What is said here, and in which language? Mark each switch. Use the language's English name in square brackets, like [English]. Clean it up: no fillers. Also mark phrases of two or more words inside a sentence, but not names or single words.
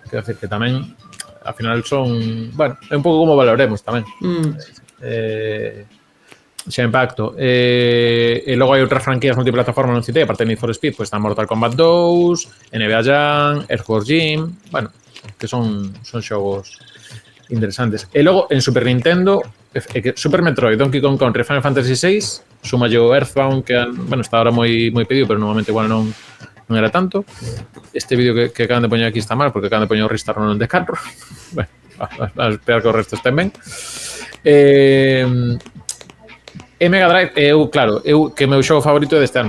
[Galician] Quero decir que tamén, ao final son... Bueno, é un pouco como valoremos tamén. Xa impacto. E logo hai outras franquías multiplataforma, non citei, aparte de Need for Speed, pues está Mortal Kombat 2, NBA Jam, Earthworm Jim... Bueno, que son xogos interesantes. E logo, en Super Nintendo, Super Metroid, Donkey Kong Country, Final Fantasy VI... Sumallo Earthbound, que bueno, está ahora moi pedido, pero normalmente igual non era tanto. Este vídeo que acaban de poñer aquí está mal, porque acaban de poñer o Ristar non de carro. Bueno, a esperar que o resto estén ben. Mega Drive, claro, que meu xogo favorito é deste ano.